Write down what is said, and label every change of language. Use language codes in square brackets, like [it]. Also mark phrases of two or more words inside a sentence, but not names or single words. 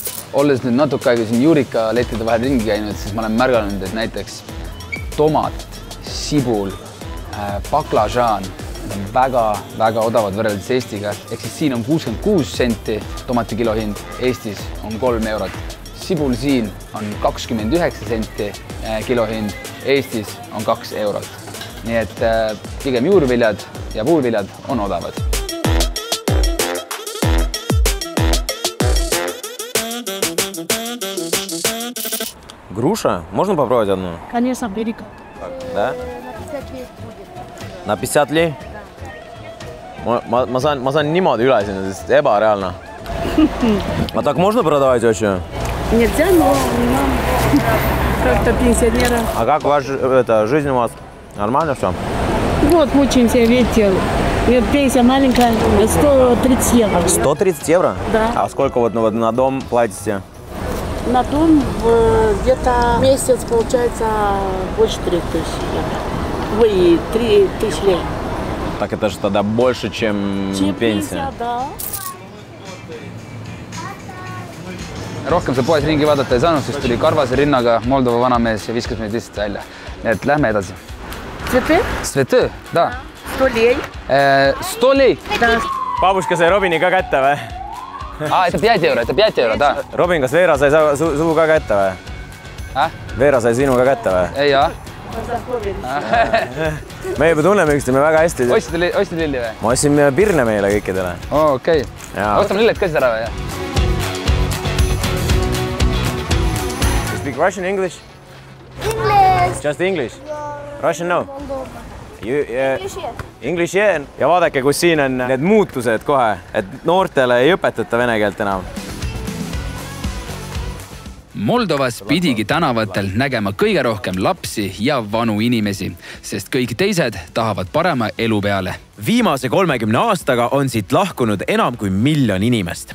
[et] Olles nüüd natuke aega siin Juurika lettide vahel ringi käinud, siis ma olen märganud, et näiteks tomat, sibul, baklažaan on väga odavad võrreldes Eestiga. Ehk siis siin on 66 senti tomati kilohind, Eestis on 3 €. Sibul siin on 29 senti kilohind, Eestis on 2 €. Nii et pigem juurviljad ja puuviljad on odavad. [ru] Груша? Можно попробовать одну? Конечно, берега. Да? На 50 лей? [et] Ma saan niimoodi üle sinna, sest ebareaalne. [ru] А так можно продавать вообще? Нельзя, но как-то пенсионера. А как ваша жизнь у вас? Нормально все? Вот, мучаемся, видите. Пенсия маленькая, 130 €. 130 €? Да. А сколько вот на дом платите? На дом где-то месяц получается больше 3 000 €. Ой, 3 000 лей. Так это же тогда больше, чем пенсия. Да. [et] Rohkem see poes ringi vaadata ei saanud, sest tuli karvase rinnaga Moldova vanamees ja viskas meid lihtsalt välja. Nii et lähme edasi. [ru] Цветы? Цветы, да. 100 лей. 100 lei? Да. [et] Babuška sai Robini ka kätte või? [ru] Это 5 €, да. [et] Robin, kas Veera sai suu ka kätte või? Veera sai sinu ka kätte või? Ei, jah. Me juba tunneme üksteist väga hästi. Ostsid lilli või? Ma ostsin pirne meile kõikidele. Okei. Ostame lilled ka siis ära või? [en] Speak Russian, English? English. Just English? Russian no? English yeah. [et] Ja vaadake, kus siin on need muutused kohe, et noortele ei õpetata vene keelt enam. Moldovas pidigi tänavatel nägema kõige rohkem lapsi ja vanu inimesi, sest kõik teised tahavad parema elu peale. Viimase 30 aastaga on siit lahkunud enam kui 1 miljon inimest.